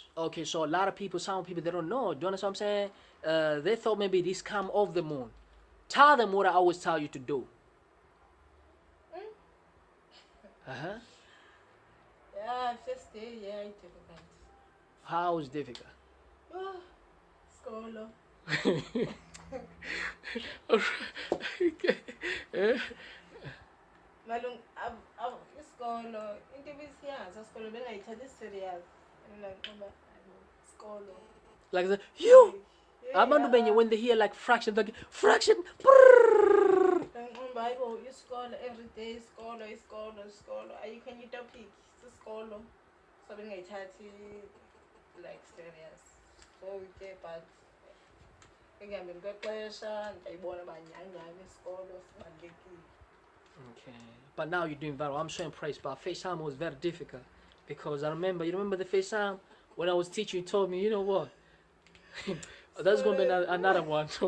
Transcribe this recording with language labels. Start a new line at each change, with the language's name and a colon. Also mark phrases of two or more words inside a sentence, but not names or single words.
English: Okay, so a lot of people, some people, they don't know. Do you understand what I'm saying? They thought maybe this come off the moon. Tell them what I always tell you to do. Yeah, first first day, yeah, it's difficult. How is difficult?
Xhosa: Oh, skolo. Malung, iskolo, into bisiyazi isikolo bengayithathi serious.
English: And like, skolo. Like the you. Yeah,
Xhosa: Abantu benye
English: when they hear like fraction, like fraction. Brrrr. Bible, isikolo every day,
Xhosa: isikolo. Ayikho enye topic, isikolo.
English: So bengayithathi like serious.
Xhosa: So okay, but ekuhambeni kwexesha ndiyayibona uba nyhani isikolo sibalulekile.
English: Okay, but now you're doing very well. I'm so impressed. But FaceTime was very difficult because I remember. You remember the FaceTime when I was teaching? You told me, you know what? That's gonna be another one. So